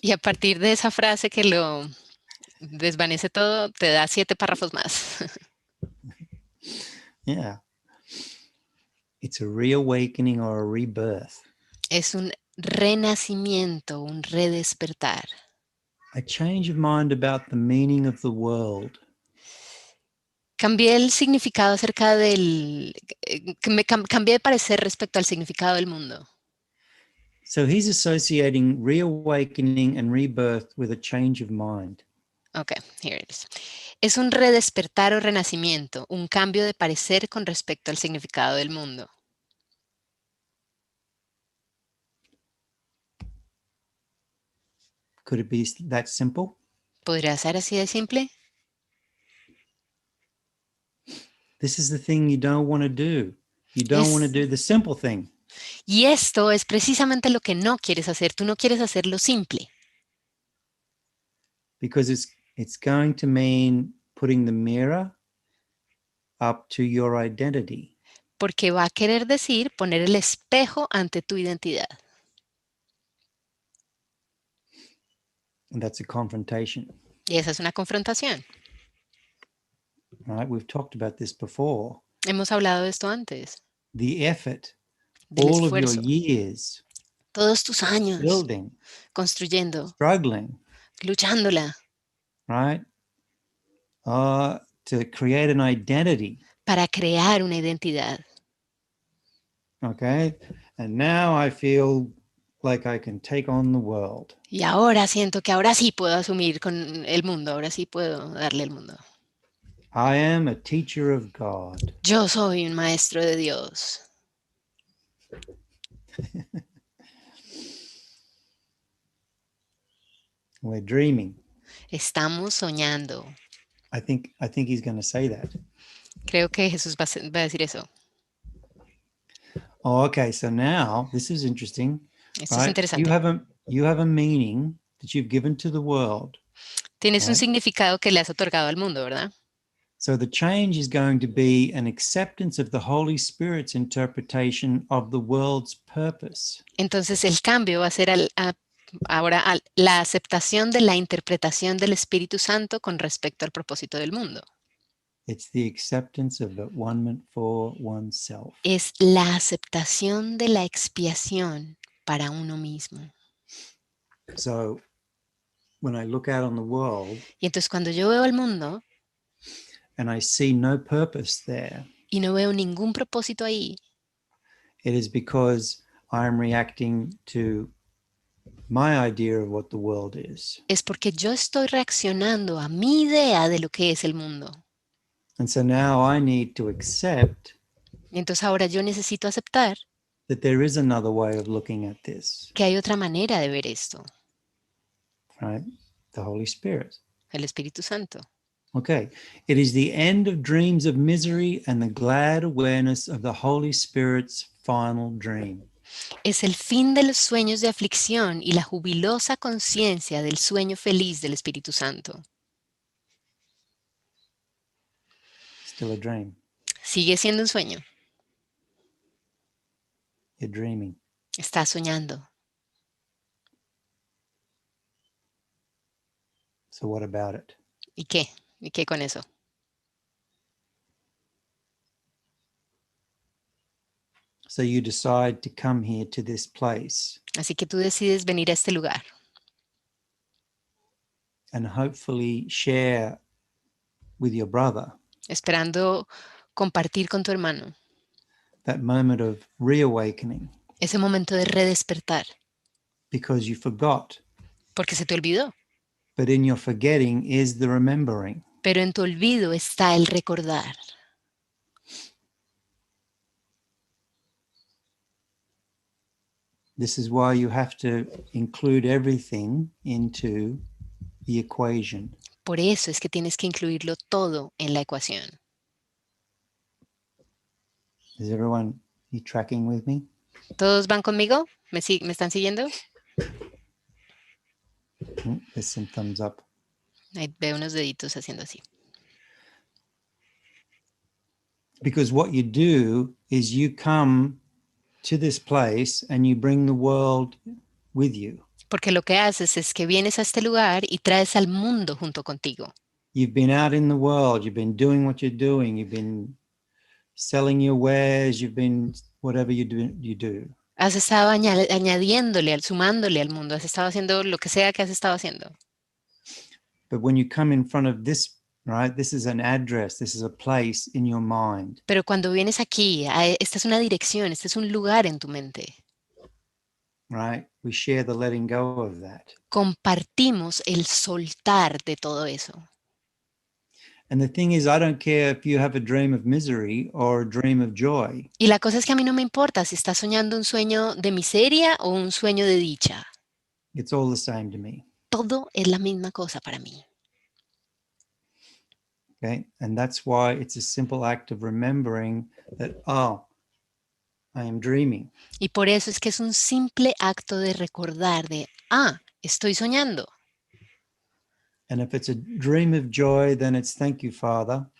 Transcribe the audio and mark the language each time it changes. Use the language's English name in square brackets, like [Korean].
[Spanish] Y a partir de esa frase que lo desvanece todo, te da 7 párrafos más. [English] Yeah. It's a reawakening or a rebirth. [Spanish] Es un renacimiento, un redespertar. [English] A change of mind about the meaning of the world. [Spanish] Cambié el significado acerca del... cambié de parecer respecto al significado del mundo. [English] So he's associating reawakening and rebirth with a change of mind. Okay, here it is. [Spanish] Es un redespertar o renacimiento, un cambio de parecer con respecto al significado del mundo. [English] Could it be that simple? [Spanish] ¿Podría ser así de simple? [English] This is the thing you don't want to do. You don't want to do the simple thing. [Spanish] Y esto es precisamente lo que no quieres hacer. Tú no quieres hacer lo simple. [English] Because it's going to mean putting the mirror up to your identity. [Spanish] Porque va a querer decir poner el espejo ante tu identidad. [English] And that's a confrontation. [Spanish] Y esa es una confrontación. [English] Right? We've talked about this before. [Spanish] Hemos hablado de esto antes. [English] The effort, [Spanish] Del [English] all of your [Spanish] esfuerzo. [English] years, [Spanish] Todos tus años [English] building, [Spanish] construyendo, [English] struggling, [Spanish] luchándola [English] right? To create an identity. [Spanish] para crear una identidad. [English] Okay. And now I feel like I can take on the world. [Spanish] Y ahora siento que ahora sí puedo asumir con el mundo, ahora sí puedo darle el mundo. [English] I am a teacher of God. [Spanish] Yo soy un maestro de Dios. [English] We're dreaming. [Spanish] Estamos soñando. [English] I think he's going to say that. [Spanish] Creo que Jesús va a decir eso. [English] Oh, okay. So now this is interesting. [Spanish] Esto es [English] Right? [Spanish] interesante. [English] You have a meaning that you've given to the world. [Spanish] Tienes un [English] Right. [Spanish] significado que le has otorgado al mundo, ¿verdad? [English] So the change is going to be an acceptance of the Holy Spirit's interpretation of the world's purpose. [Spanish] Entonces el cambio va a ser ahora la aceptación de la interpretación del Espíritu Santo con respecto al propósito del mundo. [English] It's the acceptance of atonement for oneself. [Spanish] Es la aceptación de la expiación para uno mismo. [English] So when I look out on the world [Spanish] Y entonces cuando yo veo el mundo [English] and I see no purpose there, [Spanish] y no veo ningún propósito ahí, [English] it is because I'm reacting to my idea of what the world is. [Spanish] es porque yo estoy reaccionando a mi idea de lo que es el mundo. [English] And so now I need to accept [Spanish] Y entonces ahora yo necesito aceptar [English] that there is another way of looking at this, [Spanish] que hay otra manera de ver esto, [English] right? The Holy Spirit. [Spanish] el Espíritu Santo. [English] Okay. It is the end of dreams of misery and the glad awareness of the Holy Spirit's final dream. [Spanish] Es el fin de los sueños de aflicción y la jubilosa conciencia del sueño feliz del Espíritu Santo. [English] Still a dream. [Spanish] Sigue siendo un sueño. [English] You're dreaming. [Spanish] Estás soñando. [English] So what about it? [Spanish] ¿Y qué? ¿Y qué con eso? [English] So you decide to come here to this place [Spanish] Así que tú decides venir a este lugar [English] and hopefully share with your brother [Spanish] esperando compartir con tu hermano [English] that moment of reawakening [Spanish] ese momento de redespertar, [English] because you forgot. [Spanish] porque se te olvidó. [English] But in your forgetting is the remembering. [Spanish] Pero en tu olvido está el recordar. [English] This is why you have to include everything into the equation. [Spanish] Por eso es que tienes que incluirlo todo en la ecuación. [English] Is everyone you tracking with me? [Spanish] ¿Todos van conmigo? ¿Me están siguiendo? [English] There's some thumbs up. [Spanish] Ahí veo unos deditos haciendo así. [English] Because what you do is you come to this place and you bring the world with you. [Spanish] Porque lo que haces es que vienes a este lugar y traes al mundo junto contigo. [English] You've been out in the world, you've been doing what you're doing, you've been selling your wares, you've been whatever you do. [Spanish] Has estado añadiéndole, sumándole al mundo, has estado haciendo lo que sea que has estado haciendo. [English] But when you come in front of this, right, this is an address, this is a place in your mind. [Spanish] Pero cuando vienes aquí, esta es una dirección, este es un lugar en tu mente. [English] Right? We share the letting go of that. [Spanish] Compartimos el soltar de todo eso. [English] And the thing is, I don't care if you have a dream of misery or a dream of joy. [Spanish] Y la cosa es que a mí no me importa si estás soñando un sueño de miseria o un sueño de dicha. [English] It's all the same to me. [Spanish] Todo es la misma cosa para mí. [English] Okay? And that's why it's a simple act of remembering that, oh, I am dreaming. [Spanish] Y por eso es que es un simple acto de recordar de, estoy soñando. [English] And if it's a dream of joy, then it's thank you, Father.